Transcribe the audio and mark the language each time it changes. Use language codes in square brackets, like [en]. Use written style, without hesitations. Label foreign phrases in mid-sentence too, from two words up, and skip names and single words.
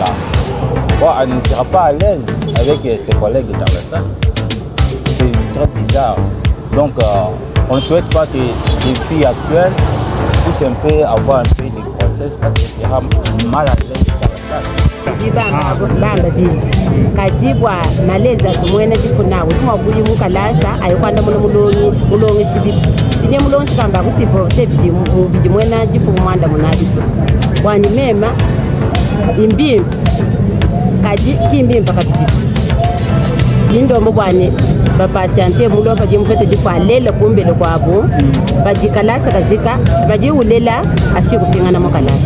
[fr] Bon, elle ne sera pas à l'aise avec ses collègues dans la salle. C'est très bizarre. Donc, on ne souhaite pas que les filles actuelles puissent un peu avoir un peu de grossesse parce qu'elles seront mal à l'aise dans la salle. [lu] bamba di kajibwa maleza tumwene jifunawe tumwabuli mukalasa ayikwanda muno mulongi shibibi tinye mulongi kamba kusipo tebidi mwena jifu mwanda munadiso wani mema imbimbi kaji kimbimbi pakatiti lindombo bwane bapatiante mulo baje mufete jifalela kumbele kwabo bajikalasa kajika bajiulela ashikupingana mukalasa